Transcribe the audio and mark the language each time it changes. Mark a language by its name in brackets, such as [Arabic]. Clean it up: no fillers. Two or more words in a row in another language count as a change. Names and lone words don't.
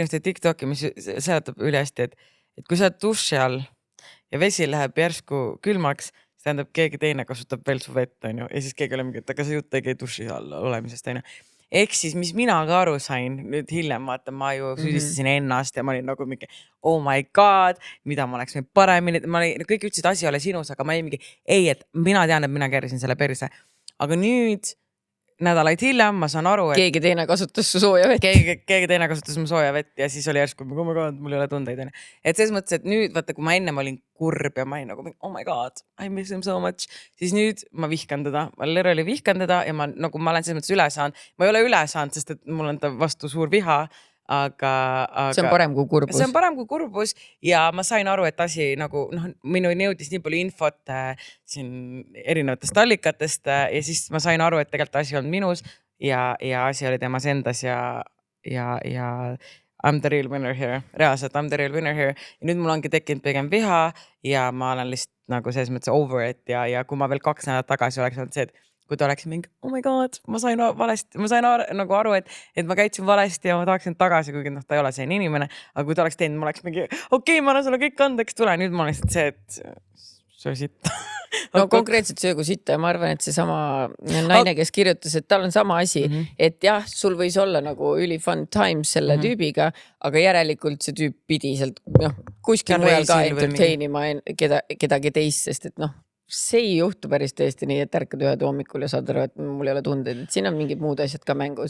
[Estonian] ühte TikToki, mis seletab üle hästi, et kui sa oled duši all ja vesi läheb järsku külmaks, siis tähendab, keegi teine kasutab veel su vett, ja siis keegi oli mingi, et aga see jutt ei käi duši all olemisest, Ehk siis, mis mina ka aru sain nüüd hiljem, vaata, ma ju süüdistasin ennast ja ma olin nagu mingi, [English] oh my god, [Estonian] mida ma oleks võinud paremini, kõik ütlesid, asi ole sinus, aga ma olin mingi, ei, et mina tean, et mina kärisin selle perse. Aga nüüd nädalaid hiljem ma saan aru, et keegi teine kasutas su sooja vett. Keegi teine kasutas mu sooja vett ja siis oli järsku, [English] oh my god, [Estonian] mul ei ole tundeid. Et selles mõttes, et nüüd, vaata, kui ma ennem olin kurb ja ma olin nagu, [English] oh my god, I miss him so much, [Estonian] siis nüüd ma vihkan teda. Ma literally vihkan teda ja ma olen selles mõttes üle saanud. Ma ei ole üle saanud, sest et mul on ta vastu suur viha, aga see on parem kui kurbus. See on parem kui kurbus ja ma sain aru, et asi nagu, minu jõudis nii palju infot siin erinevatest allikatest ja siis ma sain aru, et tegelikult asi on minus ja asi oli temas endas ja [English] I'm the real winner here. [Estonian] Reaalselt [English] I'm the real winner here. [Estonian] Ja nüüd mul ongi tekkinud pigem viha ja ma olen lihtsalt nagu selles mõttes [English] over it [Estonian] ja kui ma veel 2 nädalat tagasi oleks olnud see, et kui ta oleks mingi, [English] oh my god, [Estonian] ma sain valesti, ma sain nagu aru, et ma käitsin valesti ja ma tahaksin tagasi, kuigi noh, ta ei ole selline inimene, aga kui ta oleks teinud, ma oleks mingi, okei, ma annan sulle kõik andeks, tule, nüüd ma olen lihtsalt see, et söö sitta. No konkreetselt söögu sitta ja ma arvan, et see sama naine, kes kirjutas, et tal on sama asi, et jah, sul võis olla nagu üli [English] fun times [Estonian] selle tüübiga, aga järelikult see tüüp pidi sealt kuskil mujal ka entertainima kedagi teist, sest et noh, see ei juhtu päris tõesti nii, et ärkad ühed hommikul ja saad aru, et mul ei ole tundeid, et siin on mingid muud asjad ka mängus.